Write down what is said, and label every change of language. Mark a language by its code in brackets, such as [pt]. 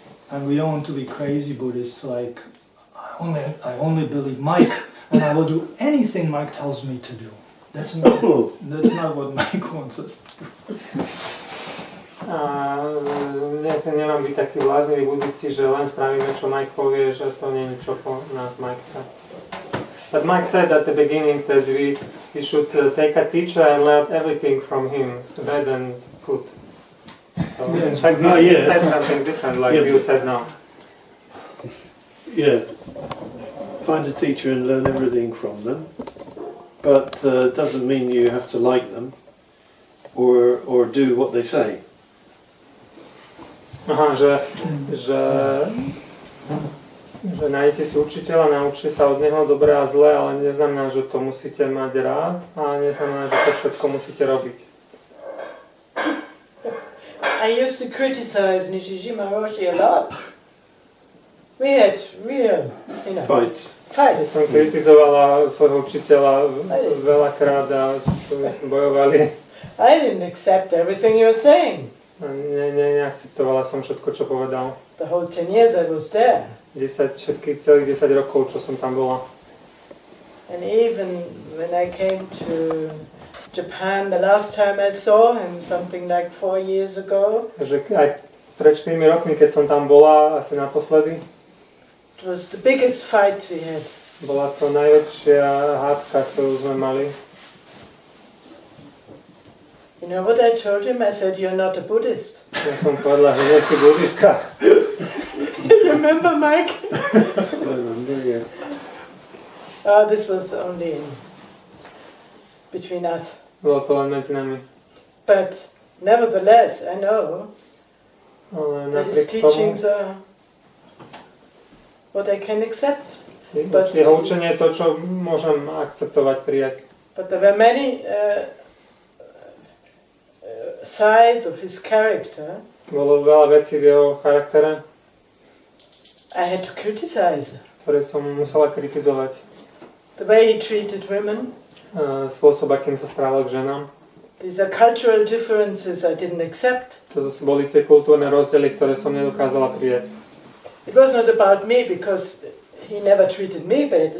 [en] And we don't want to be crazy Buddhists, like, I only believe Mike, and I will do anything Mike tells me to do. That's not what Mike wants us to do. [sk] A nemám byť taký bláznivý buddhisti, že len spravíme, čo Mike povie, že to nie je, čo po nás Mike chce. [en] But Mike said at the beginning that we should take a teacher and learn everything from him, bad and good. So in fact, he said something different, like you said now. Yeah, find a teacher and learn everything from them, but doesn't mean you have to like them or do what they say. [sk] Aha, že nájdete si učiteľa, naučte sa od neho dobré a zlé, ale neznamená, že to musíte mať rád a neznamená, že to všetko musíte robiť. [en] I used to criticize Nishijima Roshi a lot. We had real, fights. [sk] Ja som kritizovala svojho učiteľa veľakrát a sme bojovali. [en] I didn't accept everything he was saying. [sk] Neakceptovala som všetko, čo povedal. [en] The whole 10 years I was there. [sk] Celých 10 rokov, čo som tam bola. [en] And even when I came to Japan, the last time I saw him, something like 4 years ago. [sk] Takže aj pred 4 rokmi, keď som tam bola, asi naposledy. [en] It was the biggest fight we had. [sk] Bola to najväčšia hádka, ktorú sme mali. [en] You know what I told him? I said, you're not a Buddhist. [sk] Ja som povedala, že nie si buddhista. [en] You remember, Mike? I remember, yeah. This was only between us. [sk] Bolo to len medzi nami. [en] But nevertheless, I know that his teachings are what I can accept. [sk] Jeho učenie je to, čo môžem akceptovať, prijať. [en] But there were many sides of his character. [sk] Bolo veľa vecí v jeho charaktere, [en] I had to criticize. [sk] Ktoré som musela kritizovať. [en] The way he treated women. [sk] Spôsob, akým sa správal k ženám. [en] These are cultural differences I didn't accept. [sk] To boli tie kultúrne rozdiely, ktoré som nedokázala prijať. [en] It was not about me because he never treated me badly.